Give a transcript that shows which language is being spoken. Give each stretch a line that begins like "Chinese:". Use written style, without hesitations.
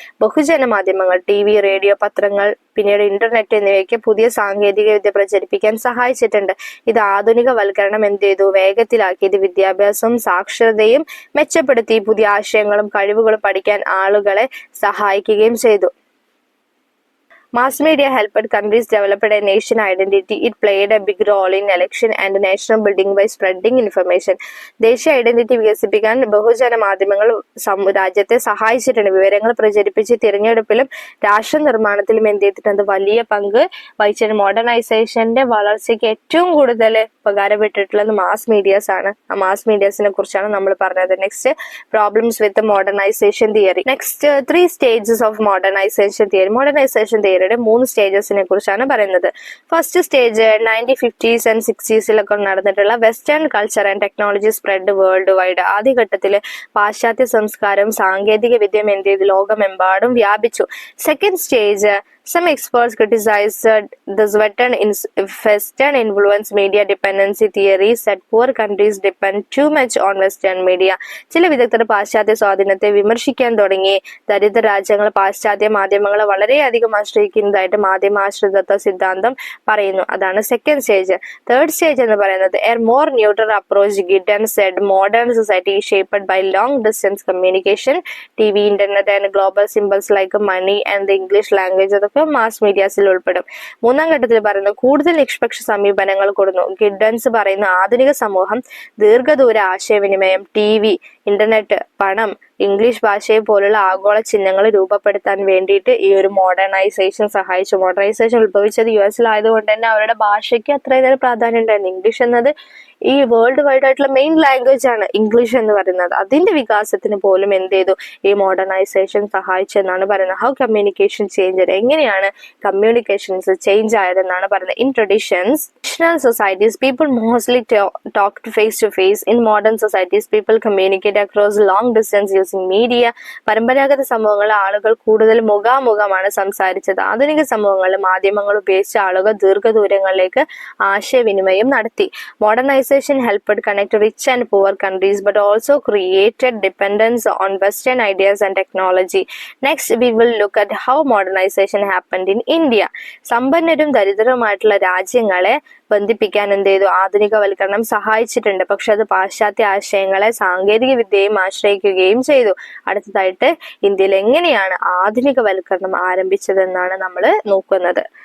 Malayalam: ബഹുജന മാധ്യമങ്ങൾ, TV, radio, പത്രങ്ങൾ, പിന്നീട് ഇന്റർനെറ്റ് എന്നിവയ്ക്ക് പുതിയ സാങ്കേതിക വിദ്യ പ്രചരിപ്പിക്കാൻ സഹായിച്ചിട്ടുണ്ട്. ഇത് ആധുനികവൽക്കരണം എന്ത് ചെയ്തു? വേഗത്തിലാക്കി. ഇത് വിദ്യാഭ്യാസവും സാക്ഷരതയും മെച്ചപ്പെടുത്തി. പുതിയ ആശയങ്ങളും കഴിവുകളും പഠിക്കാൻ ആളുകളെ സഹായിക്കുകയും ചെയ്തു.
English: Mass media helped countries develop a nation identity. It played a big role in election and national building by spreading information.
Malayalam: ദേശീയ ഐഡന്റിറ്റി വികസിപ്പിക്കാൻ ബഹുജന മാധ്യമങ്ങൾ രാജ്യത്തെ സഹായിച്ചിട്ടുണ്ട്. വിവരങ്ങൾ പ്രചരിപ്പിച്ച് തിരഞ്ഞെടുപ്പിലും രാഷ്ട്ര നിർമ്മാണത്തിലും എന്ത് ചെയ്തിട്ടുണ്ട്? വലിയ പങ്ക് വഹിച്ചിട്ടുണ്ട്. മോഡേണൈസേഷന്റെ വളർച്ചയ്ക്ക് ഏറ്റവും കൂടുതൽ ഉപകാരപ്പെട്ടിട്ടുള്ളത് മാസ് മീഡിയാസ് ആണ്. ആ മാസ് മീഡിയാസിനെ കുറിച്ചാണ് നമ്മൾ പറഞ്ഞത്. Next,
English: Problems with modernisation theory.
Malayalam: Next,
English: 3 stages of modernisation theory.
Malayalam: Modernisation തിയറിയുടെ 3 സ്റ്റേജസിനെ കുറിച്ചാണ് പറയുന്നത്.
English: First stage 1950s and 60s നടന്നിട്ടുള്ള western culture and technology spread worldwide.
Malayalam: ആദ്യഘട്ടത്തില് പാശ്ചാത്യ സംസ്കാരം സാങ്കേതിക വിദ്യയും എന്ത് ചെയ്തു? ലോകമെമ്പാടും വ്യാപിച്ചു.
English: Second stage, some experts criticized this Western influence media dependency theory, said poor countries depend too much on Western media.
Malayalam: ചില വിദഗ്ധർ പാശ്ചാത്യ സ്വാധീനത്തെ വിമർശിക്കാൻ തുടങ്ങി. ദരിദ്ര രാജ്യങ്ങൾ പാശ്ചാത്യ മാധ്യമങ്ങളെ വളരെയധികം ആശ്രയിക്കുന്നതായിട്ട് മാധ്യമാശ്രിതത്വ സിദ്ധാന്തം പറയുന്നു. അതാണ് സെക്കൻഡ് സ്റ്റേജ്. തേർഡ് സ്റ്റേജ് എന്ന് പറയുന്നത്
English: a more neutral approach. Giddens said modern society is shaped by long distance communication, TV, internet and global symbols like money and the English language.
Malayalam: Mass മീഡിയാസിൽ ഉൾപ്പെടും. മൂന്നാം ഘട്ടത്തിൽ പറയുന്നത് കൂടുതൽ നിഷ്പക്ഷ സമീപനങ്ങൾ കൊടുന്നു. ഗിഡൻസ് പറയുന്ന ആധുനിക സമൂഹം ദീർഘദൂര ആശയവിനിമയം, TV, ഇന്റർനെറ്റ്, പണം, ഇംഗ്ലീഷ് ഭാഷയെ പോലുള്ള ആഗോള ചിഹ്നങ്ങൾ രൂപപ്പെടുത്താൻ വേണ്ടിയിട്ട് ഈ ഒരു മോഡേണൈസേഷൻ സഹായിച്ചു. മോഡേണൈസേഷൻ ഉത്ഭവിച്ചത് US ആയതുകൊണ്ട് തന്നെ അവരുടെ ഭാഷയ്ക്ക് അത്രയേറെ പ്രാധാന്യം ഉണ്ടായിരുന്നു. ഇംഗ്ലീഷ് എന്നത് ഈ വേൾഡ് വൈഡ് ആയിട്ടുള്ള മെയിൻ ലാംഗ്വേജ് ആണ് ഇംഗ്ലീഷ് എന്ന് പറയുന്നത്. അതിന്റെ വികാസത്തിന് പോലും എന്ത് ചെയ്തു? ഈ മോഡേണൈസേഷൻ സഹായിച്ചെന്നാണ് പറയുന്നത്.
English: How communication change.
Malayalam: എങ്ങനെയാണ് കമ്മ്യൂണിക്കേഷൻസ് ചേഞ്ച് ആയതെന്നാണ് പറയുന്നത്.
English: In traditional societies people mostly talk face to face. In modern societies people communicate across long distance using media.
Malayalam: പരമ്പരാഗത സമൂഹങ്ങളിൽ ആളുകൾ കൂടുതൽ മുഖാമുഖമാണ് സംസാരിച്ചത്. ആധുനിക സമൂഹങ്ങളിൽ മാധ്യമങ്ങൾ ഉപയോഗിച്ച ആളുകൾ ദീർഘദൂരങ്ങളിലേക്ക് ആശയവിനിമയം നടത്തി.
English: Modernisation helped connect rich and poor countries but also created dependence on Western ideas and technology. Next, we will look at how modernization happened in India.
Malayalam: സമ്പന്നരും ദരിദ്രരുമായിട്ടുള്ള രാജ്യങ്ങളെ ബന്ധിപ്പിക്കാൻ എന്ത് ചെയ്തു? ആധുനികവൽക്കരണം സഹായിച്ചിട്ടുണ്ട്. പക്ഷെ അത് പാശ്ചാത്യ ആശയങ്ങളെ സാങ്കേതിക വിദ്യയും ആശ്രയിക്കുകയും ചെയ്തു. അടുത്തതായിട്ട് ഇന്ത്യയിൽ എങ്ങനെയാണ് ആധുനികവൽക്കരണം ആരംഭിച്ചതെന്നാണ് നമ്മൾ നോക്കുന്നത്.